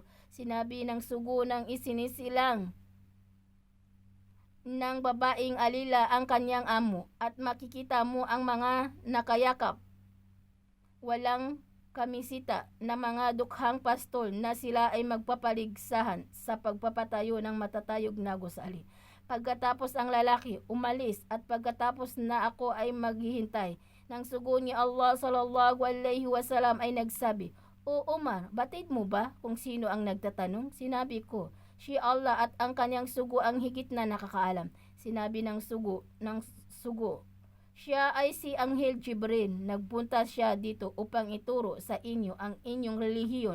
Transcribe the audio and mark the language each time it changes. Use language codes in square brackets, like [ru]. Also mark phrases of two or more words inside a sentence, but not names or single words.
[tl] Sinabi ng sugo ng isinisilang ng babaeng alila ang kanyang amo, at makikita mo ang mga nakayakap, walang kamisita na mga dukhang pastol na sila ay magpapaligsahan sa pagpapatayo ng matatayog na gusali. Pagkatapos ang lalaki umalis, at pagkatapos na ako ay maghihintay, ng sugo ni Allah [ar] صلى الله عليه وسلم [tl] ay nagsabi, O Umar, batid mo ba kung sino ang nagtatanong? Sinabi ko, si Allah, at ang kanyang sugo ang higit na nakakaalam. Sinabi ng sugo, siya ay si Anghel Jibril. Nagpunta siya dito upang ituro sa inyo ang inyong relihiyon.